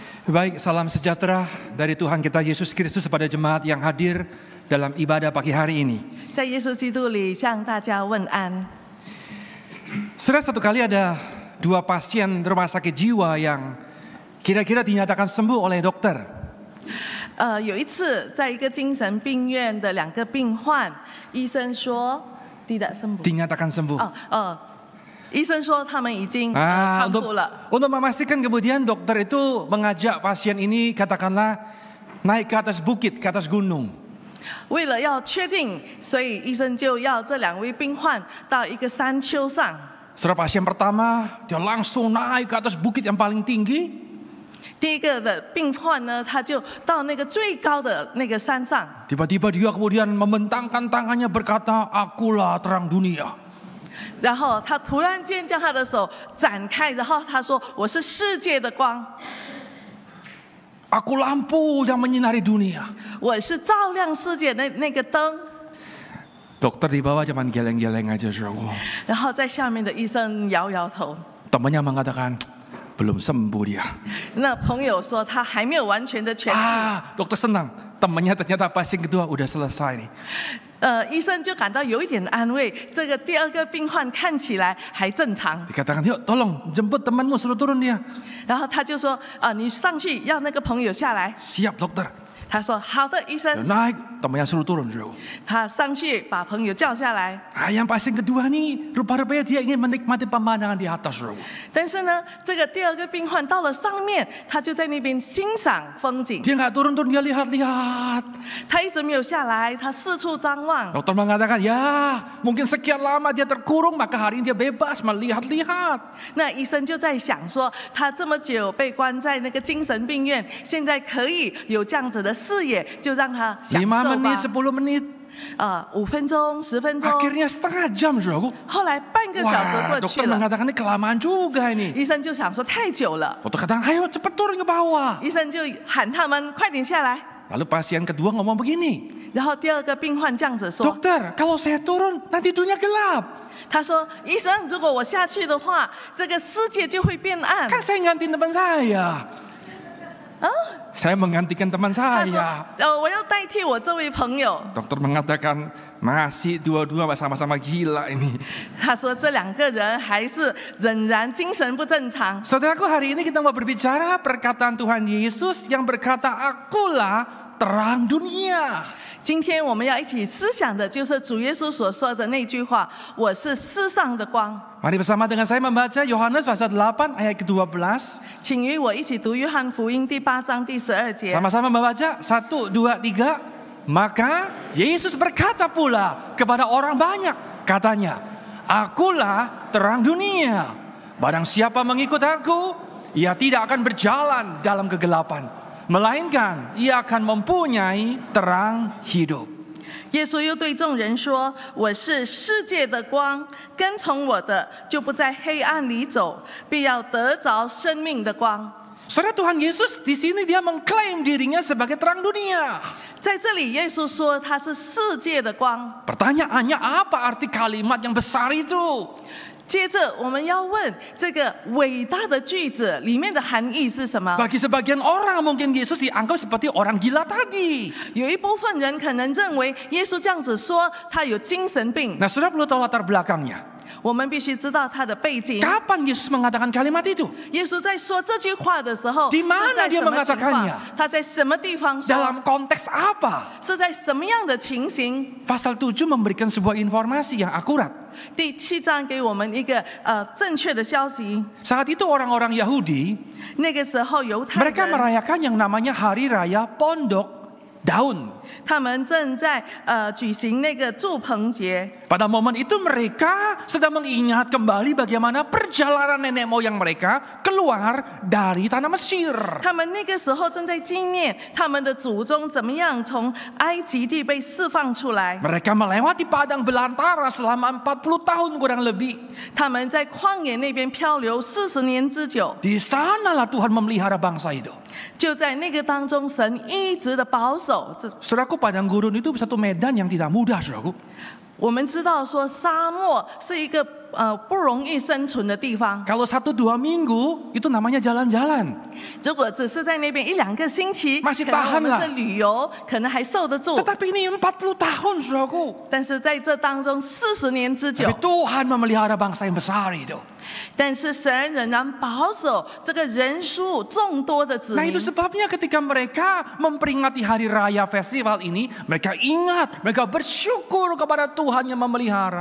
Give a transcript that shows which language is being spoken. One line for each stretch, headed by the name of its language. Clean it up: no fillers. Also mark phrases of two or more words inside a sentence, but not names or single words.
Indonesian: Baik, salam sejahtera dari Tuhan kita Yesus Kristus kepada jemaat yang hadir dalam ibadah pagi hari ini.
Chinese: 在耶稣基督里向大家问安。
Indonesian: Saudara, satu kali ada 2 pasien rumah sakit jiwa yang kira-kira dinyatakan sembuh oleh dokter.
Chinese: 有一次，在一个精神病院的2个病患，医生说
Indonesian: tidak sembuh。 Dinyatakan sembuh.
Chinese: 医生说他们已经康复了。
Indonesian: Untuk memastikan kemudian dokter itu mengajak pasien ini katakanlah naik ke atas bukit, ke atas gunung.
Chinese: 为了要确定，所以医生就要这2位病患到一个山丘上。
Indonesian: Saudara, pasien pertama dia langsung naik ke atas bukit yang paling tinggi.
Chinese: 第一个的病患呢，他就到那个最高的那个山上。
Indonesian: Tiba-tiba dia kemudian membentangkan tangannya berkata, "Akulah terang dunia."
Chinese: 然后他突然间将他的手展开，然后他说：“我是世界的光，
Indonesian: Aku lampu yang menyinari dunia.
Chinese: 我是照亮世界的那个灯。”
Indonesian: Dokter di bawah cuman geleng-geleng aja, saudaraku.
Chinese: 然后在下面的医生摇摇头。
Indonesian: Temannya mengatakan, belum sembuh dia.
Chinese: 那朋友说他还没有完全的痊愈。
Indonesian: Dokter senang. Temannya ternyata pasien kedua udah selesai nih.
Chinese: 医生就感到有一点安慰，这个第2个病患看起来还正常。
Indonesian: Dikatakan, yuk tolong jemput temanmu, suruh turun dia.
Chinese: 然后他就说：“你上去要那个朋友下来。”
Indonesian: Siap dokter.
Chinese: 他说：“好的，医生。”
Indonesian: Naik, temannya suruh turun, saudaraku.
Chinese: 他上去把朋友叫下来。
Indonesian: Yang pasien kedua nih, rupa-rupanya dia ingin menikmati pemandangan di atas, saudaraku.
Chinese: 但是呢，这个第2个病患到了上面，他就在那边欣赏风景。
Indonesian: Dia nggak turun-turun, dia lihat-lihat.
Chinese: 他一直没有下来，他四处张望。
Indonesian: Dokter mengatakan, ya mungkin sekian lama dia terkurung, maka hari ini dia bebas melihat-lihat.
Chinese: 那医生就在想说，他这么久被关在那个精神病院，现在可以有这样子的视野，就让他享受
Indonesian: 5 menit,
Chinese: 吧。
Indonesian: 10 menit.
Chinese: 5分钟、10分钟，
Indonesian: Akhirnya setengah jam, saudaraku.
Chinese: 后来半个小时
Indonesian: Wah,
Chinese: 过去
Indonesian: dokter
Chinese: 了。
Indonesian: mengatakan ini kelamaan juga ini.
Chinese: 医生就想说太久了，
Indonesian: Dokter katakan, ayo cepat turun ke bawah.
Chinese: 医生就喊他们快点下来。
Indonesian: Lalu pasien kedua ngomong begini,
Chinese: 然后第2个病患这样子说
Indonesian: dokter, kalau saya turun nanti dunia gelap.
Chinese: 他说：“医生，如果我下去的话，这个世界就会变暗。”
Indonesian: Kan saya gantiin teman saya. Saya menggantikan teman
Chinese: 他
Indonesian: saya.
Chinese: 说：“我要代替我这位朋友。
Indonesian: Dokter mengatakan, masih dua-dua sama-sama gila ini. ”
Chinese: 他说：“这2个人还是仍然精神不正常。”
Indonesian: Saudaraku, hari ini kita mau berbicara perkataan Tuhan Yesus yang berkata, "Akulah terang dunia."
Chinese: 今天我们要一起思想的就是主耶稣所说的那句话：“我是世上的光。”
Indonesian: Mari bersama dengan saya membaca Yohanes pasal 8 ayat ke-12.
Chinese: 请与我一起读约翰福音第8章第12节。
Indonesian: Sama-sama membaca, 1, 2, 3. Maka Yesus berkata pula kepada orang banyak, katanya, "Akulah terang dunia. Barang siapa mengikut aku, ia tidak akan berjalan dalam kegelapan, melainkan ia akan mempunyai terang hidup."
Chinese: 耶稣又对众人说：“我是世界的光，跟从我的就不在黑暗里走，必要得着生命的光。”
Indonesian: Saudara, Tuhan Yesus di sini dia mengklaim dirinya sebagai terang dunia.
Chinese: 在这里，耶稣说他是世界的光。
Indonesian: Pertanyaannya, apa arti kalimat yang besar itu?
Chinese: 接着，我们要问这个伟大的句子里面的含义是什么？
Indonesian: Bagi sebagian orang mungkin Yesus dianggap seperti orang gila tadi.
Chinese: 有一部分人可能认为耶稣这样子说，他有精神病。
Indonesian: Nah, saudara perlu tahu latar belakangnya.
Chinese: 我们必须知道他的背景。
Indonesian: Kapan Yesus mengatakan kalimat itu?
Chinese: 耶稣在说这句话的时候，
Indonesian: Di mana
Chinese: 是在
Indonesian: dia
Chinese: 什么情况
Indonesian: mengatakannya？
Chinese: 他在什么地方说？
Indonesian: Dalam konteks apa?
Chinese: 是在什么样的情形？
Indonesian: Pasal 7 memberikan sebuah informasi yang akurat.
Chinese: 第7章给我们一个正确的消息。
Indonesian: Saat itu orang-orang Yahudi,
Chinese: 那个时候犹太
Indonesian: mereka
Chinese: 人
Indonesian: merayakan yang namanya Hari Raya Pondok Daun.
Chinese: 他们正在举行那个祝棚节。
Indonesian: Pada momen itu mereka sedang mengingat kembali bagaimana perjalanan nenek moyang mereka keluar dari tanah Mesir.
Chinese: 他们那个时候正在纪念他们的祖宗怎么样从埃及地被释放出来。
Indonesian: Mereka melewati padang belantara selama 40 tahun kurang lebih.
Chinese: 他们在旷野那边漂流40年之久。
Indonesian: Di sanalah Tuhan memelihara bangsa itu.
Chinese: 就在那个当中，神一直的保守。
Indonesian: Saudaraku, padang gurun itu satu medan yang tidak mudah, saudaraku.
Chinese: 我们知道说沙漠是一个不容易生存的地方。
Indonesian: Kalau 1-2 minggu itu namanya jalan-jalan.
Chinese: 如果只是在那边1-2个星期，
Indonesian: Masih
Chinese: 可能我
Indonesian: tahan
Chinese: 们
Indonesian: lah.
Chinese: 是旅游，可能还受得住。
Indonesian: Tetapi ini 40 tahun, saudaraku.
Chinese: 但是在这当中40年之久
Indonesian: Tapi，Tuhan memelihara bangsa yang besar itu.
Chinese: 但是神仍然保守这个人数众多的子
Indonesian: Nah
Chinese: 民
Indonesian: itu。sebabnya ketika mereka memperingati hari raya festival ini, mereka ingat, mereka bersyukur kepada Tuhan yang memelihara.